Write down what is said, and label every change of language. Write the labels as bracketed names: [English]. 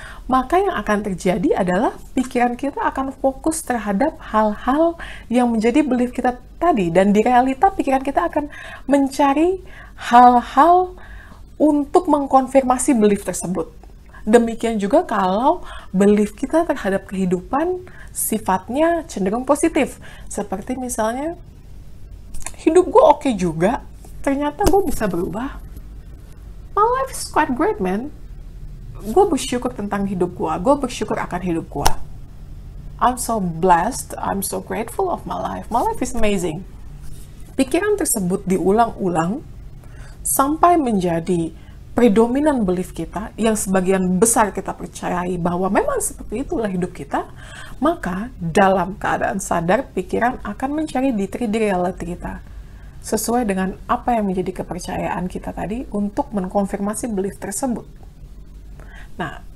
[Indonesian] Maka yang akan terjadi adalah pikiran kita akan fokus terhadap hal-hal yang menjadi belief kita tadi, dan di realita pikiran kita akan mencari hal-hal untuk mengkonfirmasi belief tersebut. Demikian juga kalau belief kita terhadap kehidupan sifatnya cenderung positif. Seperti misalnya, hidup gue oke juga, ternyata gue bisa berubah. [English] My life is quite great, man. [Indonesian] Gue bersyukur tentang hidup gue bersyukur akan hidup gue. [English] I'm so blessed, I'm so grateful of my life. My life is amazing. [Indonesian] Pikiran tersebut diulang-ulang sampai menjadi predominan belief kita, yang sebagian besar kita percayai bahwa memang seperti itulah hidup kita, maka dalam keadaan sadar, pikiran akan mencari di 3D reality kita, sesuai dengan apa yang menjadi kepercayaan kita tadi untuk mengkonfirmasi belief tersebut. Nah,